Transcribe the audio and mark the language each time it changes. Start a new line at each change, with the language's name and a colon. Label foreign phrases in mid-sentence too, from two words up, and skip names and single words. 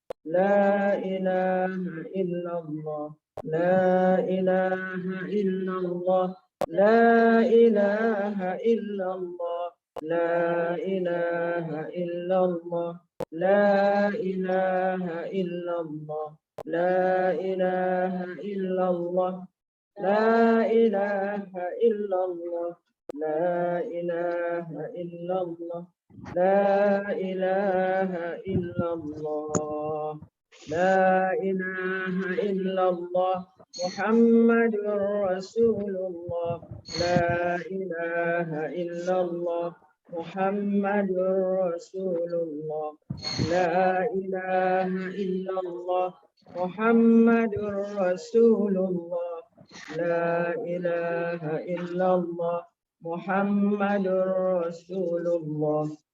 Arabic: لا إله إلا الله، لا إله إلا الله، لا إله إلا الله، لا إله إلا الله، لا إله إلا الله، لا إله إلا الله، لا إله إلا الله، لا إله إلا الله. لا إله إلا الله، لا إله إلا الله، محمد رسول الله، لا إله إلا الله, محمد رسول الله، لا إله إلا الله، محمد رسول الله، لا إله إلا الله، محمد رسول الله.